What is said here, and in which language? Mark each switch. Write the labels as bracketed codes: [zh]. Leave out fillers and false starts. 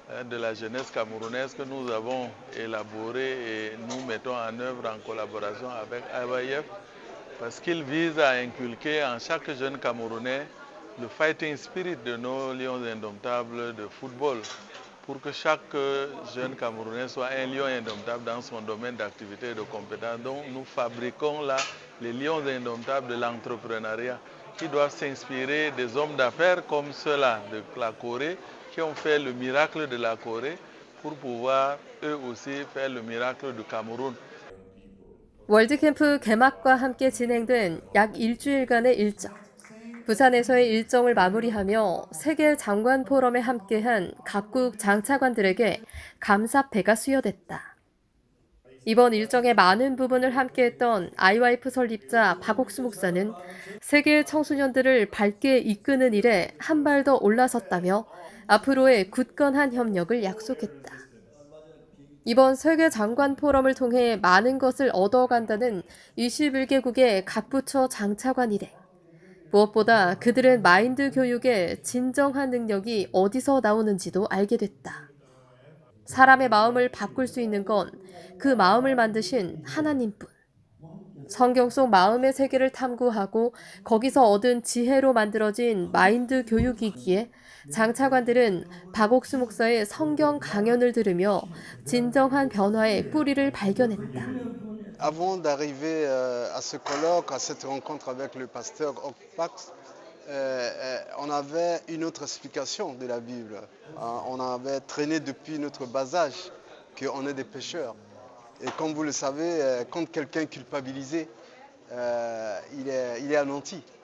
[fr] de la jeunesse camerounaise que nous avons élaboré et nous mettons en œuvre en collaboration avec IYF parce qu'il vise à inculquer en chaque jeune Camerounais le fighting spirit de nos lions indomptables de football pour que chaque jeune Camerounais soit un lion indomptable dans son domaine d'activité et de compétence. Donc nous fabriquons là les lions indomptables de l'entrepreneuriat qui doivent s'inspirer des hommes d'affaires comme ceux-là de la Corée qui ont fait le miracle de la Corée pour pouvoir eux aussi faire le miracle du Cameroun. [ko] 월드캠프 개막과 함께 진행된 약 일주일간의 일정. 부산에서의 일정을 마무리하며 세계 장관 포럼에 함께한 각국 장차관들에게 감사패가 수여됐다. 이번 일정의 많은 부분을 함께했던 IYF 설립자 박옥수 목사는 세계 청소년들을 밝게 이끄는 일에 한 발 더 올라섰다며 앞으로의 굳건한 협력을 약속했다. 이번 세계 장관 포럼을 통해 많은 것을 얻어간다는 21개국의 각 부처 장차관 일행. 무엇보다 그들은 마인드 교육의 진정한 능력이 어디서 나오는지도 알게 됐다. 사람의 마음을 바꿀 수 있는 건 그 마음을 만드신 하나님뿐. 성경 속 마음의 세계를 탐구하고 거기서 얻은 지혜로 만들어진 마인드 교육이기에 장차관들은 박옥수 목사의 성경 강연을 들으며 진정한 변화의 뿌리를 발견했다. [fr] Avant d'arriver à ce colloque, à cette rencontre avec le pasteur Okpax, on avait une autre explication de la Bible. On avait traîné depuis notre bas âge qu'on est des pécheurs. Et comme vous le savez, quand quelqu'un est culpabilisé, il est anéanti.